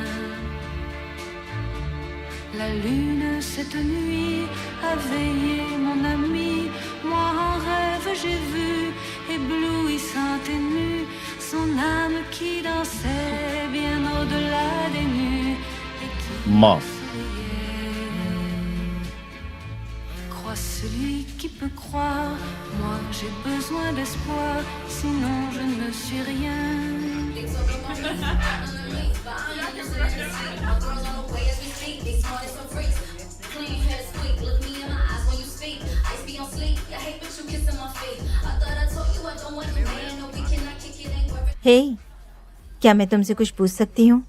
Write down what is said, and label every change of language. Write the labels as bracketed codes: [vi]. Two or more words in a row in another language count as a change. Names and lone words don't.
[fr] La lune cette nuit a veillé mon ami, moi en rêve j'ai vu, éblouissante et nue, son âme qui dansait bien au-delà des nues et qui माँ croit celui qui peut croire. Moi j'ai besoin d'espoir, sinon je ne suis rien. [hi] हे, क्या मैं तुमसे कुछ पूछ सकती हूँ?